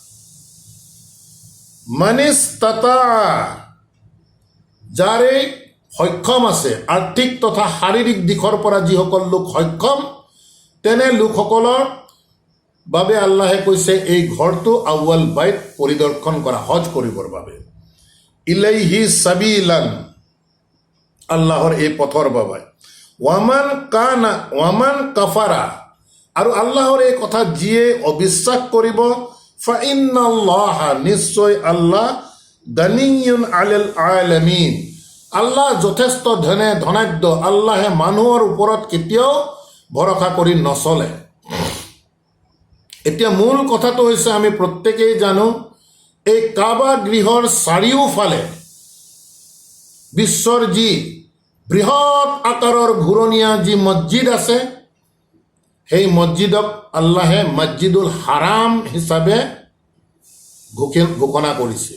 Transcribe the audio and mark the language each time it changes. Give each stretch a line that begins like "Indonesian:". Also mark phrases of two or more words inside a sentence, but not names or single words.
Assamese: মানিস্তাতা, যাৰে সক্ষম আছে, আৰ্থিক তথা শাৰীৰিক দিশৰ পৰা যিসকল লোক সক্ষম, তেনে লোকসকলৰ বাবে আল্লাহে কৈছে এই ঘৰটো
Arabic: أول بيت
Assamese: পৰিদৰ্শন কৰা, হজ কৰিবৰ বাবে।
Arabic: إليه سبيلا,
Assamese: আল্লাহৰ এই পথৰ বাবে।
Arabic: ومن كفر,
Assamese: আৰু আল্লাহৰ এই কথা যিয়ে অবিশ্বাস কৰিব, ফাইন্নাল্লাহা, নিশ্চয় আল্লাহ,
Arabic: غني عن العالمين,
Assamese: আল্লাহ যথেষ্ট ধনাঢ্য, আল্লাহে মানুহৰ ওপৰত কেতিয়াও ভৰসা কৰি নচলে। এতিয়া মূল কথাটো হৈছে আমি প্ৰত্যেকেই জানো, এই কাবা গৃহৰ চাৰিওফালে বিশ্বৰ যি বৃহৎ আকাৰৰ ঘূৰণীয়া যি মছজিদ আছে, সেই মছজিদক আল্লাহে মছজিদুল হাৰাম হিচাপে ঘোষণা কৰিছে।